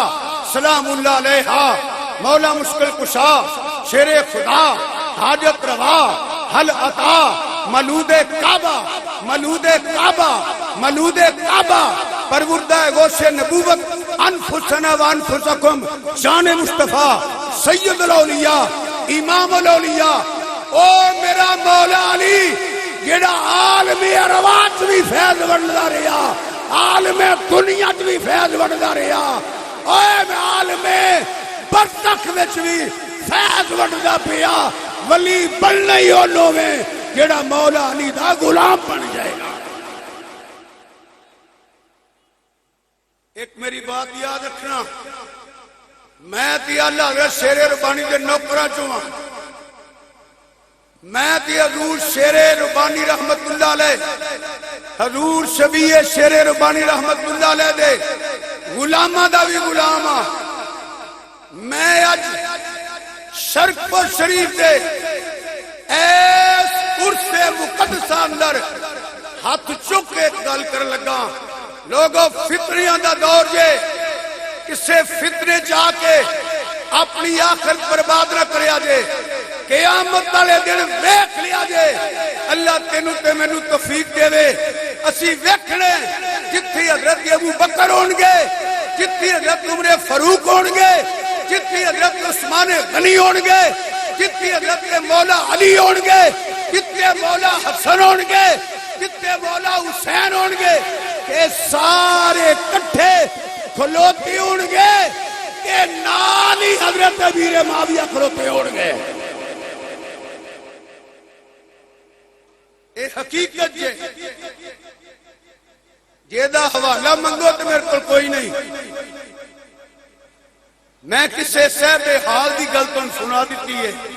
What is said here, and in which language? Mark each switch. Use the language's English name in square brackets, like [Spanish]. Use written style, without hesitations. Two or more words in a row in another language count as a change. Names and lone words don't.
[Arabic] سلام اللہ علیہا [Punjabi] مولا مشکل کشا شیر خدا حاجت روا حل عطا مولود کعبہ مولود کعبہ مولود کعبہ پروردہ گوش نبوت [Arabic] انفسنا و انفسکم [Punjabi] شان مصطفیٰ سید الاولیاء امام الاولیاء او میرا مولا علی جیڑا عالم ارواح بھی فیض بندا رہیا عالم دنیا بھی فیض بندا رہیا اوے میں عالم برزخ وچ بھی فیض بندا پیا ولی بننا ہی اونوں میں جیڑا مولا علی دا غلام بن جائے گا۔ ایک میری بات یاد رکھنا، میں تی اللہ حضرت شیر ربانی دے نوکراں چوں ہاں، میں تی حضور شیر ربانی [Arabic] رحمت اللہ علیہ [Punjabi] حضور شبیہ شیر ربانی [Arabic] رحمت اللہ علیہ [Punjabi] دے غلاماں دا بھی غلام ہاں۔ میں اج شرق پور شریف دے ایس عرص مقدسہ اندر ہاتھ چک کے گل کر لگا، لوگوں فتنیاں دا دور جے، کسے فتنے جا کے اپنی آخرت برباد نہ کریا جے، قیامت والے دن ویکھ لیا جے۔ اللہ تینوں تے مینوں توفیق دے وے، اسی ویکھنے جتھے حضرت ابو بکر ہون گے، جتھے حضرت عمر فاروق ہون گے، جتھے حضرت عثمان غنی ہون گے، جتھے حضرت مولا علی ہون گے، جتھے مولا حسن ہون گے، جتھے مولا حسین ہون گے، کہ سارے کٹھے کھلوتے ہون گے کہ نال ہی حضرت امیر معاویہ کھلوتے ہون گے۔ اے حقیقت جے، جیدہ حوالہ منگو تو میرے کو کوئی نہیں، میں کسے صاحب حال دی گلتن سنا دیتی ہے۔